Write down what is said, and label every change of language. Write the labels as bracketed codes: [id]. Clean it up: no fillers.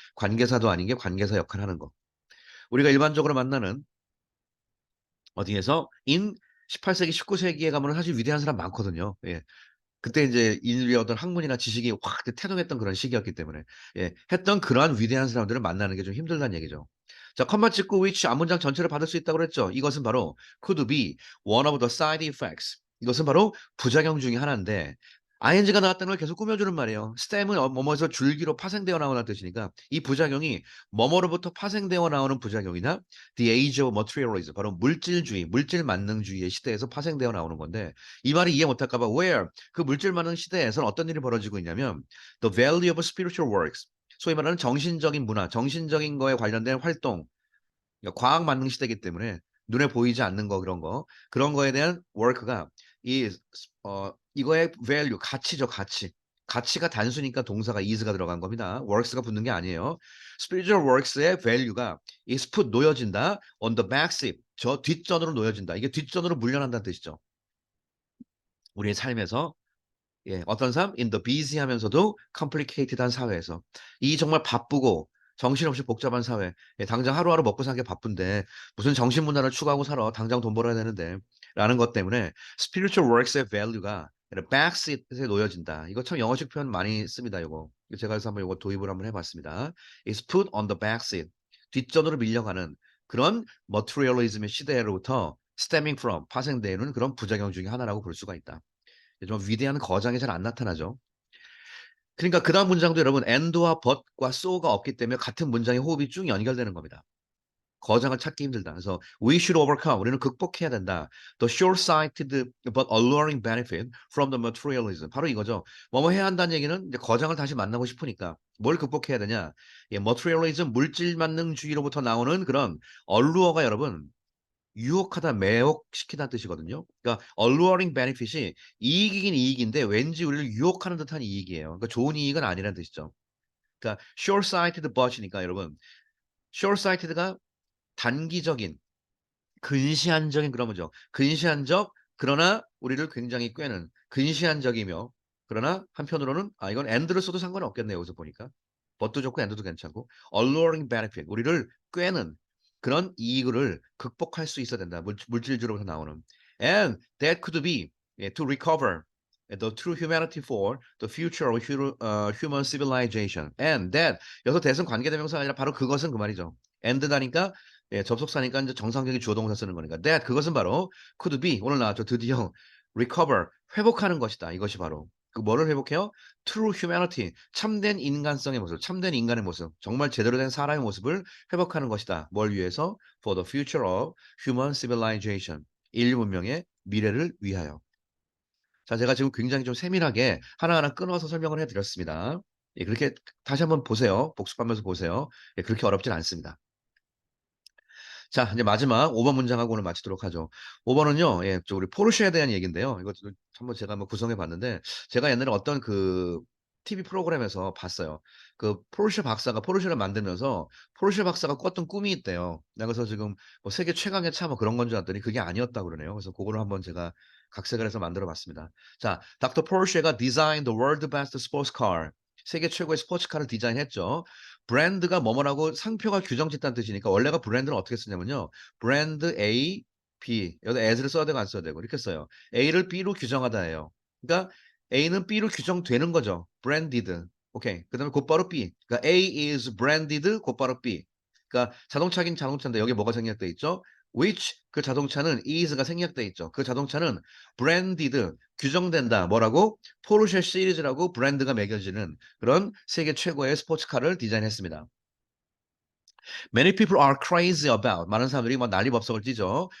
[ko] 관계사도 아닌 게 관계사 역할을 하는 거. 우리가 일반적으로 만나는 어디에서 in 18세기, 19세기에 가면 사실 위대한 사람 많거든요. 예. 그때 이제 인류의 어떤 학문이나 지식이 확 태동했던 그런 시기였기 때문에 예, 했던 그러한 위대한 사람들을 만나는 게 좀 힘들다는 얘기죠. 자, 컴마 찍고 which 앞문장 전체를 받을 수 있다고 그랬죠. 이것은 바로 [en] could be one of the side effects. [ko] 이것은 바로 부작용 중에 하나인데 ing가 나왔다는 걸 계속 꾸며주는 말이에요. stem은 뭐뭐에서 줄기로 파생되어 나오는 뜻이니까 이 부작용이 뭐뭐로부터 파생되어 나오는 부작용이나 [en] the age of materialism [ko] 바로 물질주의, 물질 만능주의의 시대에서 파생되어 나오는 건데 이 말이 이해 못할까 봐 where 그 물질 만능 시대에서는 어떤 일이 벌어지고 있냐면 [en] the value of spiritual works [ko] 소위 말하는 정신적인 문화, 정신적인 거에 관련된 활동, 그러니까 과학 만능 시대이기 때문에 눈에 보이지 않는 거 그런 거에 대한 work가 이 이거의 value 가치죠, 가치. 가치가 단수니까 동사가 is가 들어간 겁니다. works가 붙는 게 아니에요. [en] spiritual works의 value가 is put [ko] 놓여진다 [en] on the back seat [ko] 저 뒷전으로 놓여진다. 이게 뒷전으로 물려난다는 뜻이죠. 우리의 삶에서 예, 어떤 삶? [en] In the busy [ko] 하면서도 [en] complicated [ko] 한 사회에서 이 정말 바쁘고 정신없이 복잡한 사회 예, 당장 하루하루 먹고 사는 게 바쁜데 무슨 정신 문화를 추구하고 살아 당장 돈 벌어야 되는데 라는 것 때문에 spiritual works의 value가 backseat에 놓여진다. 이거 참 영어식 표현 많이 씁니다. 이거 제가 그래서 한번 이거 도입을 한번 해봤습니다. [en] is put on the backseat [ko] 뒷전으로 밀려가는 그런 materialism의 시대로부터 [en] stemming from [ko] 파생되는 그런 부작용 중에 하나라고 볼 수가 있다. 좀 위대한 거장이 잘 안 나타나죠. 그러니까 그다음 문장도 여러분 and와 but과 so가 없기 때문에 같은 문장의 호흡이 쭉 연결되는 겁니다. 거장을 찾기 힘들다. 그래서 [en] we should overcome [ko] 우리는 극복해야 된다. [en] The short-sighted but alluring benefit from the materialism. [ko] 바로 이거죠. 뭐뭐 해야 한다는 얘기는 이제 거장을 다시 만나고 싶으니까 뭘 극복해야 되냐? 예, materialism 물질 만능주의로부터 나오는 그런 얼루어가 여러분 유혹하다, 매혹시키다는 뜻이거든요. 그러니까 alluring benefit이 이익이긴 이익인데 왠지 우리를 유혹하는 듯한 이익이에요. 그러니까 좋은 이익은 아니라는 뜻이죠. 그러니까 [en] short-sighted but [ko] 이니까 여러분 short-sighted가 단기적인 근시안적인 그런 거죠. 근시안적 그러나 우리를 굉장히 꿰는 근시안적이며 그러나 한편으로는 아 이건 and를 써도 상관은 없겠네요. 여기서 보니까. but도 좋고 and도 괜찮고 [en] alluring benefit [ko] 우리를 꿰는 그런 이익을 극복할 수 있어야 된다. 물질주로부터 나오는 [en] and that could be 예, to recover the true humanity for the future of human civilization and that [ko] 여기서 that은 관계대명사가 아니라 바로 그것은 그 말이죠. and다니까 예, 접속사니까 이제 정상적인 주어 동사 쓰는 거니까. that 그것은 바로 [en] could be [ko] 오늘 나왔죠. 드디어 recover 회복하는 것이다. 이것이 바로 그 뭐를 회복해요? [en] true humanity [ko] 참된 인간성의 모습, 참된 인간의 모습, 정말 제대로 된 사람의 모습을 회복하는 것이다. 뭘 위해서? [en] For the future of human civilization [ko] 인류 문명의 미래를 위하여. 자, 제가 지금 굉장히 좀 세밀하게 하나하나 끊어서 설명을 해드렸습니다. 예, 그렇게 다시 한번 보세요. 복습하면서 보세요. 예, 그렇게 어렵진 않습니다. 자, 이제 마지막 5번 문장하고 오늘 마치도록 하죠. 5번은요, 예, 우리 포르쉐에 대한 얘기인데요. 이것도 한번 제가 한번 구성해 봤는데, 제가 옛날에 어떤 그 TV 프로그램에서 봤어요. 그 포르쉐 박사가 포르쉐를 만들면서 포르쉐 박사가 꿨던 꿈이 있대요. 그래서 지금 뭐 세계 최강의 차 뭐 그런 건 줄 알았더니 그게 아니었다고 그러네요. 그래서 그거를 한번 제가 각색을 해서 만들어 봤습니다. 자, 닥터 포르쉐가 디자인 [en] the world best sports car. [ko] 세계 최고의 스포츠카를 디자인했죠. 브랜드가 뭐뭐라고 상표가 규정짓다는 뜻이니까 원래가 브랜드는 어떻게 쓰냐면요. 브랜드 A, B. 여기다 as를 써야 되고 안 써야 되고 이렇게 써요. A를 B로 규정하다예요. 그러니까 A는 B로 규정되는 거죠. branded. 오케이. 그다음에 곧바로 B. 그러니까 A is branded 곧바로 B. 그러니까 자동차긴 자동차인데 여기 뭐가 생략돼 있죠? which 그 자동차는 is가 생략돼 있죠. 그 자동차는 branded 규정된다. 뭐라고? 포르쉐 시리즈라고 브랜드가 매겨지는 그런 세계 최고의 스포츠카를 디자인했습니다. [en] Many people are crazy about [ko] 많은 사람들이 막 난리법석을 띠죠.